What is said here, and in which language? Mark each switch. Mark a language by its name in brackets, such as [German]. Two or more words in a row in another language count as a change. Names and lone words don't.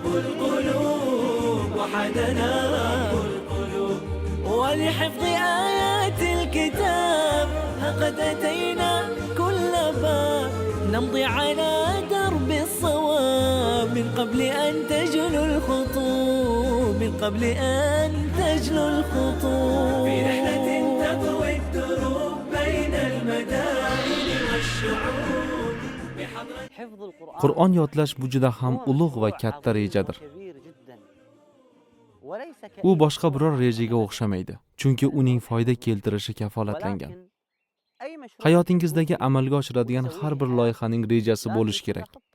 [Arabic] القلوب وحدنا رب القلوب ولحفظ آيات الكتاب لقد أتينا كل باب نمضي على درب الصواب من قبل أن تجلو الخطوب من قبل أن تجلو الخطوب في رحلة تطوي الدروب بين المدائن والشعوب حفظ القرآن [Uzbek] Qur'on yodlash bu juda ham ulug' va katta rejadir. U boshqa biror rejaga o'xshamaydi, chunki uning foyda keltirishi kafolatlangan. Hayotingizdagi amalga oshiradigan har bir loyihaning rejasi bo'lishi kerak.